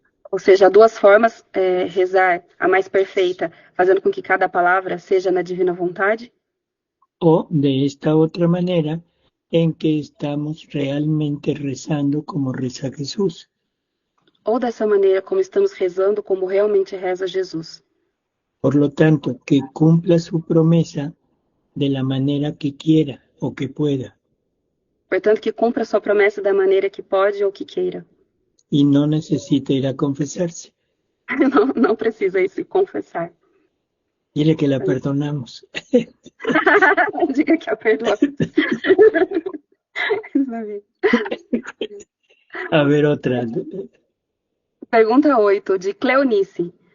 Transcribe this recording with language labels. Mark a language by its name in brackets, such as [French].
[Portuguese] Ou seja, há duas formas rezar, a mais perfeita, fazendo com que cada palavra seja na divina vontade, [Spanish] o de esta otra manera en que estamos realmente rezando como reza Jesús. [Portuguese] ou dessa maneira como estamos rezando, como realmente reza Jesus. [Spanish] Por lo tanto, que cumpla su promesa de la manera que quiera o que pueda. [Portuguese] Portanto, que cumpra sua promessa da maneira que pode ou que queira. [Spanish] Y no necesita ir a confesarse. [Portuguese] Não precisa ir se confessar. [Spanish] Dile que la perdonamos. [Portuguese] Diga que a perdoa. [Spanish] A ver, otra. [Portuguese] Pergunta 8, de Cleonice.